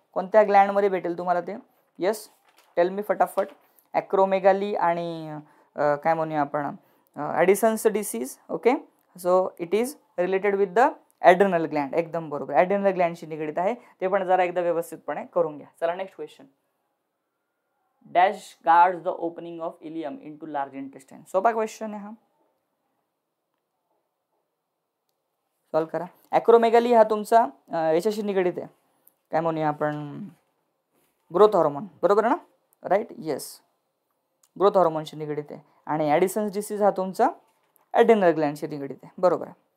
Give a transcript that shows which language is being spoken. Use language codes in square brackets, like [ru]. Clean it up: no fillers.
[mr] कोणत्या ग्लँडमध्ये भेटेल तुम्हाला ते. येस टेल मी फटाफट. ॲक्रोमेगाली आणि काय म्हणूया आपण Addison's disease. [en] Okay, so it is related with the adrenal gland. [mr] एकदम बरोबर ॲड्रिनल ग्लँडशी निगडीत आहे. ते पण जरा एकदा व्यवस्थितपणे करून घ्या. चला next question. [en] Dash guard the opening of ileum into large intestine. [mr] सोपा क्वेश्चन आहे हा. सॉल्व करा. ॲक्रोमेगाली हा तुमचा याच्याशी निगडीत आहे काय म्हणूया आपण ग्रोथ हॉर्मोन. बरोबर ना. राईट. येस ग्रोथ हॉर्मोनशी निगडीत आहे. आणि ॲडिसन्स डिसीज हा तुमचा ॲड्रिनल ग्लँडशी निगडीत आहे. बरोबर आहे.